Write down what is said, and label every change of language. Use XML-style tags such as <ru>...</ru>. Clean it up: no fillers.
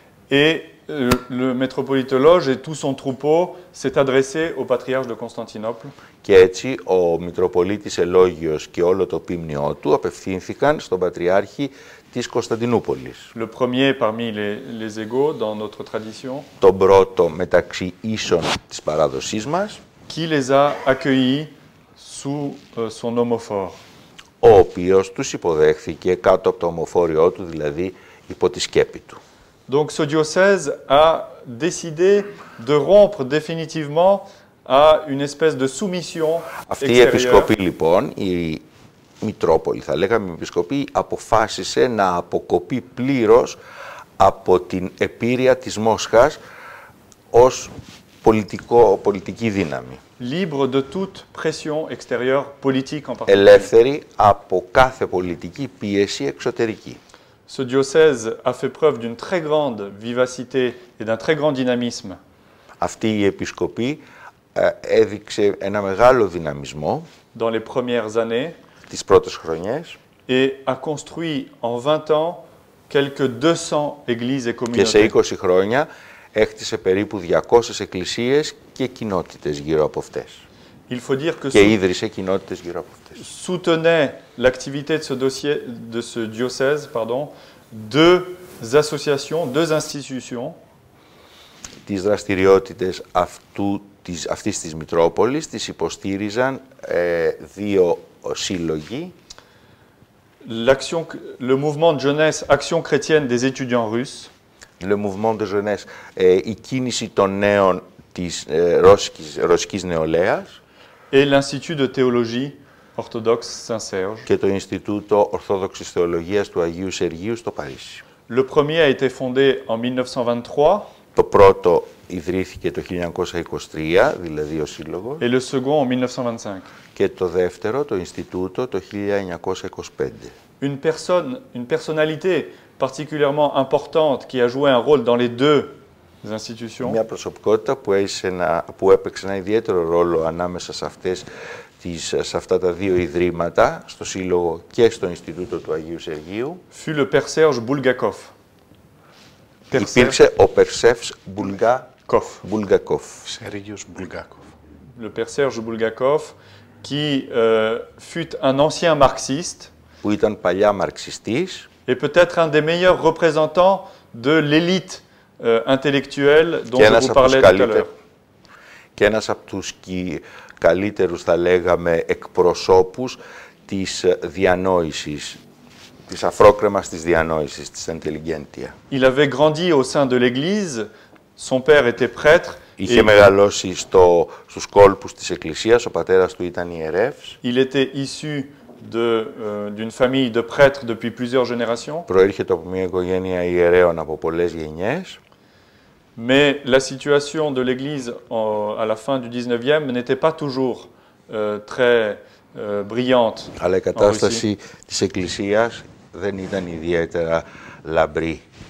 <fr>Et le métropolite Eloge et tout son troupeau s'est adressé au patriarche de Constantinople.</fr> <el>Και έτσι ο Μητροπολίτης Ελόγιος και όλο το πίμνιό του απευθύνθηκαν στον Πατριάρχη της Κωνσταντινούπολης.</el> <fr>Le premier parmi les égaux dans notre tradition.</fr> <el>Τον πρώτο μεταξύ ίσων της παράδοσής μας.</el> <fr>Qui les a accueillis sous son homophore.</fr> <el>Ο οποίος τους υποδέχθηκε κάτω από το ομοφόριό του, δηλαδή υπό τη σκέπη του.</el> <fr>Donc ce diocèse a décidé de rompre définitivement à une espèce de soumission</fr> <el>Αυτή η επισκοπή λοιπόν, η Μητρόπολη θα λέγαμε, η επισκοπή αποφάσισε να αποκοπεί πλήρως από την επίρρεια της Μόσχας ως πολιτική δύναμη.</el> <fr>Libre de toute pression extérieure politique en particulier.</fr> <el>Ελεύθερη από κάθε πολιτική πίεση εξωτερική.</el> <fr>Ce diocèse a fait preuve d'une très grande vivacité et d'un très grand dynamisme.</fr> <el>Αυτή η επισκοπή έδειξε ένα μεγάλο δυναμισμό</el> <fr>dans les premières années</fr> <el>τις πρώτες χρονιές</el> <fr>et a construit en 20 ans quelques 200 églises et</fr> <el>και σε</el> <fr>communautés.</fr> <el>20 χρόνια έχτισε περίπου 200 εκκλησίες και κοινότητες γύρω από αυτές.</el> <fr>Il faut dire que</fr> <el>Και ίδρυσε κοινότητες γύρω από αυτές.</el> <fr>soutenait l'activité de ce diocèse, deux associations, deux institutions.</fr> <el>Τις δραστηριότητες αυτής της Μητρόπολης τις υποστήριζαν δύο σύλλογοι.</el> <fr>Le mouvement de jeunesse Action chrétienne des étudiants russes. Le mouvement de jeunesse,</fr> <el>η κίνηση των νέων της ρωσικής νεολαίας.</el> <fr>Et l'Institut de théologie orthodoxe Saint-Serge.</fr> <el>Και το Ινστιτούτο Ορθόδοξης Θεολογίας του Αγίου Σεργίου στο Παρίσι.</el> <fr>Le premier a été fondé en 1923.</fr> <el>Το πρώτο ιδρύθηκε το 1923, δηλαδή ο σύλλογος.</el> <fr>Et le second en 1925.</fr> <el>Και το δεύτερο, το Ινστιτούτο, το 1925.</el> <fr>Une personnalité particulièrement importante qui a joué un rôle dans les deux institutions.</fr> <el>Μια προσωπικότητα που έπαιξε ένα ιδιαίτερο ρόλο ανάμεσα σε αυτά τα δύο ιδρύματα, στο Σύλλογο και στο Ινστιτούτο του Αγίου Σεργίου.</el> <fr>Fut le père Serge Bulgakov.</fr> <el>Υπήρξε ο Περσεύς Μπουλγκακόφ. Σέργιος Μπουλγκάκοφ.</el> <fr>Le père Serge Bulgakov, qui fut un ancien marxiste.</fr> <el>Που ήταν παλιά μαρξιστής.</el> <fr>Et peut-être un des meilleurs représentants de l'élite intellectuelle dont je vous parlais tout à l'heure.</fr> <el>Και ένας από τους καλύτερους, θα λέγαμε, εκπροσώπους της διανόησης, της αφρόκρεμας της διανόησης, της intelligentsia.</el> <fr>Il avait grandi au sein de l'Église, son père était prêtre.</fr> <el>Είχε μεγαλώσει στους κόλπους της Εκκλησίας, ο πατέρας του ήταν ιερεύς.</el> <fr>Il était issu d'une famille de prêtres depuis plusieurs générations.</fr> <el>Προήρχεται από μια οικογένεια ιερέων από πολλές γενιές.</el> <fr>Mais la situation de l'Église à la fin du 19e n'était pas toujours très brillante.</fr> <el>Αλλά η κατάσταση της Εκκλησίας δεν ήταν ιδιαίτερα λαμπρή.</el>